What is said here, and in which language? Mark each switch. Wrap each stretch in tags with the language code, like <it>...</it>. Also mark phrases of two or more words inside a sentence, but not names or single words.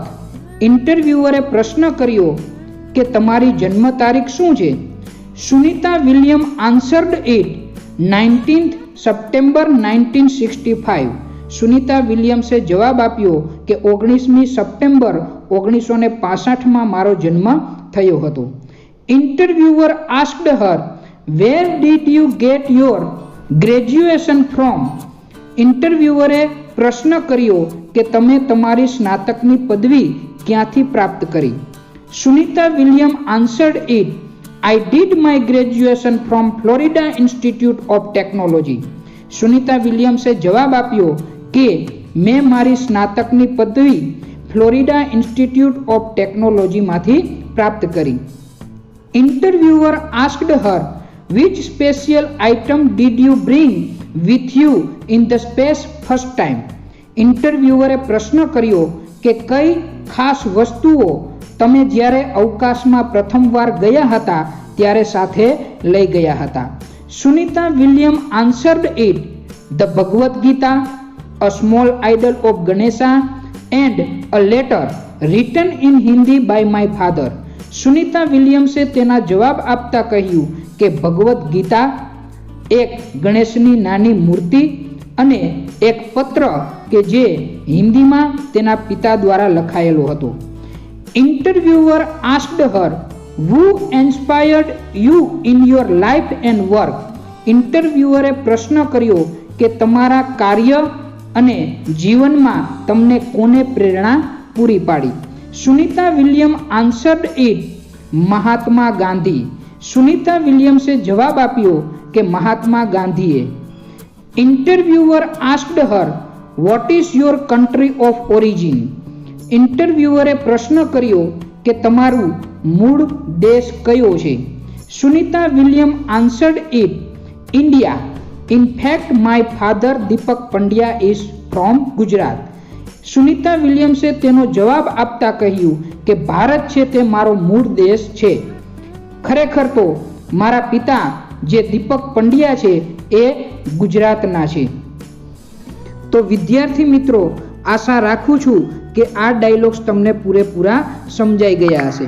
<gu>ઇન્ટરવ્યુઅરે પ્રશ્ન કર્યો કે તમારી જન્મ તારીખ શું છે.</gu> <en>Sunita William answered it, 19th September 1965.</en> <gu>સુનિતા વિલિયમ્સે જવાબ આપ્યો કે 19મી સપ્ટેમ્બર 1965માં મારો જન્મ થયો હતો.</gu> <en>Interviewer asked her, "Where did you get your graduation from?"</en> <gu>ઇન્ટરવ્યુઅરે પ્રશ્ન કર્યો કે તમે તમારી સ્નાતકની પદવી ક્યાંથી પ્રાપ્ત કરી?</gu> <en>સુનિતા વિલિયમ answered it, "I did my graduation from Florida Institute of Technology."</en> <gu>સુનિતા વિલિયમ્સે જવાબ આપ્યો કે મેં મારી સ્નાતકની પદવી ફ્લોરિડા ઇન્સ્ટિટ્યૂટ ઓફ ટેકનોલોજીમાંથી પ્રાપ્ત કરી.</gu> <en>Interviewer asked her, "Which special item did you bring with you in the space first time?"</en> <gu>ઇન્ટરવ્યુઅરે પ્રશ્ન કર્યો કે કઈ ખાસ વસ્તુઓ તમે જ્યારે અવકાશમાં પ્રથમવાર ગયા હતા ત્યારે સાથે લઈ ગયા હતા?</gu> <en>સુનિતા વિલિયમ answered it, "The Bhagavad Gita, a small idol of Ganesha and a letter written in Hindi by my father."</en> <gu>સુનિતા વિલિયમ્સે તેના જવાબ આપતા કહ્યું કે ભગવદ્ ગીતા, એક ગણેશની નાની મૂર્તિ અને એક પત્ર કે જે હિન્દીમાં તેના પિતા દ્વારા લખાયેલો હતો.</gu> <en>Interviewer asked her, "Who inspired you in your life and work?"</en> <gu>ઇન્ટરવ્યુઅરે પ્રશ્ન કર્યો કે તમારા કાર્ય અને જીવનમાં તમને કોને પ્રેરણા પૂરી પાડી?</gu> <en>સુનિતા વિલિયમ answered it, "મહાત્મા ગાંધી."</en> <gu>સુનિતા વિલિયમ્સે જવાબ આપ્યો કે મહાત્મા ગાંધીએ.</gu> <en>Interviewer asked her, "What is your country of origin?"</en> <gu>ઇન્ટરવ્યુઅરે પ્રશ્ન કર્યો કે તમારું મૂળ દેશ કયો છે?</gu> <en>સુનિતા વિલિયમ answered it, "India. In fact, my father Deepak Pandya is from Gujarat."</en> <gu>સુનિતા વિલિયમ્સે તેનો જવાબ આપતા કહ્યું કે ભારત છે તે મારો મૂળ દેશ છે. ખરેખર તો મારા પિતા જે દીપક પંડ્યા છે એ ગુજરાતના છે. તો વિદ્યાર્થી મિત્રો, આશા રાખું છું કે આ ડાયલોગ્સ તમને પૂરેપૂરા સમજાઈ ગયા હશે.</gu>